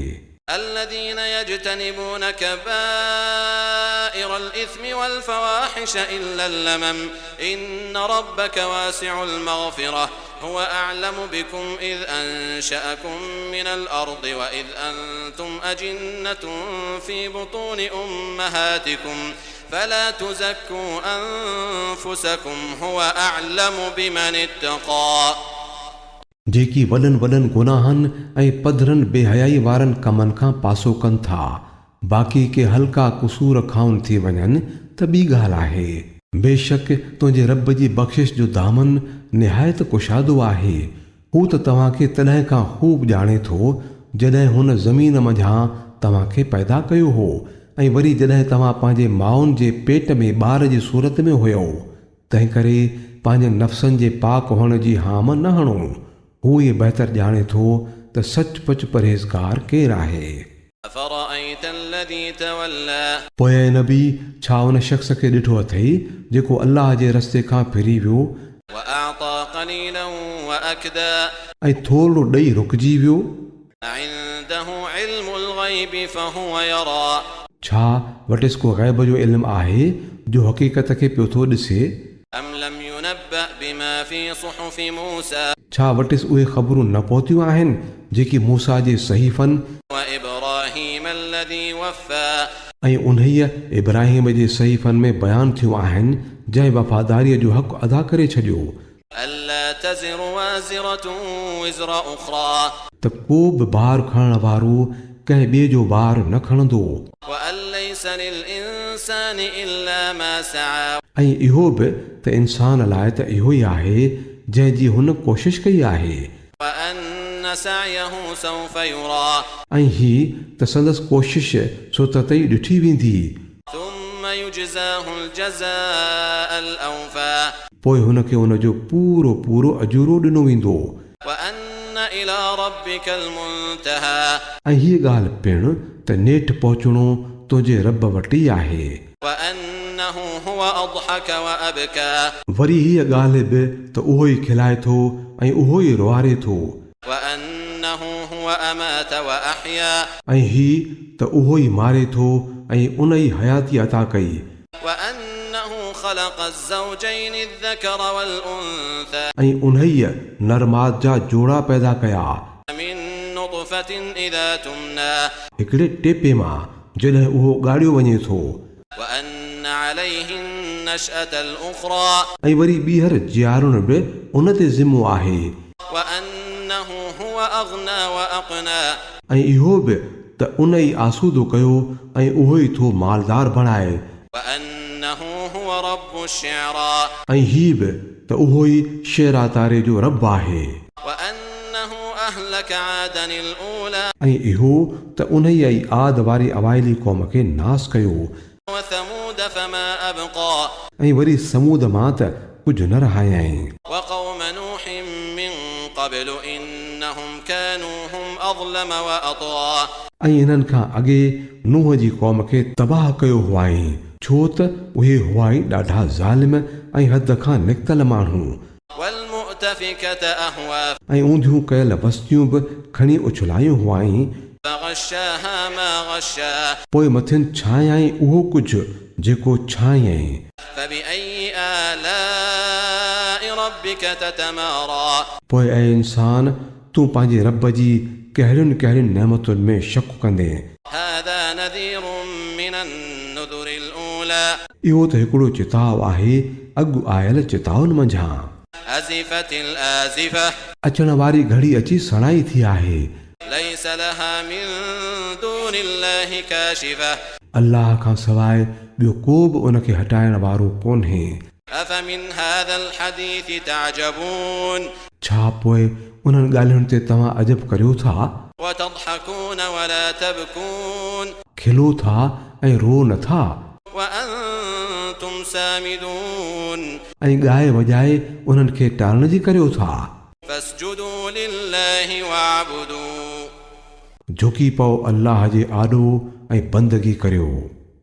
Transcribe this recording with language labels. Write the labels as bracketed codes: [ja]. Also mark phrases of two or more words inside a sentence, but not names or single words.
[ar] الذين يجتنبون كبائر الإثم والفواحش إلا اللمم إن ربك واسع المغفرة هو أعلم بكم إذ أنشأكم من الأرض وإذ أنتم أجنة في بطون أمهاتكم فلا تزكوا أنفسكم هو أعلم بمن اتقى [sd] जेकी वॾनि वॾनि गुनाहनि ऐं पधरनि बेहयाई वारनि कमनि खां पासो कनि था बाक़ी के हल्का कुसूर खाउन थी वञनि त ॿी ॻाल्हि आहे। बेशक तुंहिंजे रब जी बख़्शिश जो दामन निहायत कुशादो आहे। हू त तव्हांखे तॾहिं खां ख़ूब ॼाणे थो जॾहिं हुन ज़मीन मंझां तव्हांखे पैदा कयो हो ऐं वरी जॾहिं तव्हां पंहिंजे माउनि जे पेट में ॿार जी सूरत में हुयो। तंहिं करे पंहिंजे नफ़्सनि जे पाक हुअण जी हाम न हणो। हू ये बहितर ॼाणे थो त सचपच परहेज़गार केरु आहे। [ar] أفرأيت الذي تولى [sd] पोइ नबी छा उन शख़्स खे ॾिठो अथई जेको अल्लाह जे रस्ते खां फिरी वियो [ar] وأعطى قليلا وأكدى [sd] ऐं थोरो ॾेई रुकिजी वियो। [ar] عنده علم الغيب فهو يرى [sd] छा वटिसि को ग़ैब जो इल्मु आहे जो हक़ीक़त खे पियो थो ॾिसे। [ar] أم لم ينبأ بما في صحف موسى [sd] छा वटिसि उहे ख़बरूं न पहुतियूं आहिनि जेकी मूसा जे सहीफ़नि [ar] وإبراهيم الذي وفى [sd] ऐं उन्हीअ इब्राहिम जे सहीफ़नि में बयानु थियूं आहिनि जंहिं वफ़ादारीअ जो हक़ अदा करे छॾियो [ar] ألا تزر وازرة وزر أخرى [sd] त को बि भार खणण वारो कंहिं ॿिए जो भार न खणंदो [ar] وأن ليس للإنسان إلا ما سعى [sd] ऐं इहो बि त इंसान लाइ त इहो ई आहे जंहिंजी हुन कोशिश कई आहे [ar] وأن سعيه سوف يرى [sd] ऐं ही त संदसि कोशिश सो तई ॾिठी वेंदी [ar] ثم يجزاه الجزاء الأوفى [sd] पोइ हुनखे हुनजो पूरो पूरो अजूरो ॾिनो वेंदो। [ar] وأن إلى ربك المنتهى [sd] ऐं हीअ ॻाल्हि पिणु त नेठि पहुचणो तुंहिंजे रब वटि ई आहे। [ar] وأنه هو أضحك وأبكى [sd] वरी हीअ ॻाल्हि बि त उहो ई खिलाए थो ऐं उहो ई रुआरे थो [ar] وأنه هو أمات وأحيا [sd] ऐं ही त उहो ई मारे थो ऐं उन ई हयाती अता कई [ar] وأنه خلق الزوجين الذكر والأنثى [sd] ऐं उन्हीअ नरमाद जा जोड़ा पैदा कया [ar] من نطفة إذا تمنى [sd] हिकिड़े टेपे मां जॾहिं उहो ॻाढ़ियो वञे थो [ar] وأن عليه النشأة الأخرى [sd] ऐं वरी ॿीहर जियारुण बि उन ते ज़िम्मो आहे [ar] وأنه هو أغنى وأقنى [sd] ऐं इहो बि त उन ई आसूदो कयो ऐं उहो ई थो मालदार बणाए [ar] وأنه هو رب الشعرى [sd] ऐं ही बि त उहो ई शेरा तारे जो रब आहे [ar] وأنه أهلك عادا الأولى [sd] ऐं इहो त उन ई आद वारी अवाइली क़ौम खे नास कयो [ar] وثمود فما أبقى [sd] ऐं वरी समूद मां त कुझु न रहायई [ar] وقوم نوح من قبل إنهم كانوا هم أظلم وأطغى [sd] ऐं इन्हनि खां अॻे नूह जी क़ौम खे तबाह कयो हुआई छो त उहे हुआई ॾाढा ज़ालिम ऐं हद खां निकितल माण्हू [ar] والمؤتفكة أهوى [sd] ऐं ऊंधियूं कयल बस्तियूं बि खणी उछलायूं हुआई [ar] فغشاها ما غشا [sd] पोइ मथियुनि छायई उहो कुझु जेको छायई [ar] فبأي آلاء ربك تتمارى [sd] पोइ ऐं इंसान तूं पंहिंजे रब जी कहिड़ियुनि कहिड़ियुनि नेमतुनि में शक कंदे [ar] هذا نذير من النذر الأولى [sd] इहो त हिकिड़ो चिताव आहे अॻु आयल चिताउनि मंझां। [ar] أزفت الآزفة [sd] अचण वारी घड़ी अची सणाई थी आहे। [ar] ليس لها من دون الله كاشفة [sd] अल्लाह खां सवाइ ॿियो को बि उनखे हटाइण वारो कोन्हे। [ar] أفمن هذا الحديث تعجبون [sd] छा पोइ उन्हनि ॻाल्हियुनि ते तव्हां अजब करियो था? [ar] وتضحكون ولا تبكون [sd] खिलो था ऐं रो नथा [ar] وأنتم سامدون [sd] ऐं ॻाए वॼाए उन्हनि खे टालण जी करियो था। [ar] فاسجدوا لله واعبدوا [sd] झुकी पओ अल्लाह जे आॾो ऐं बंदगी करियो।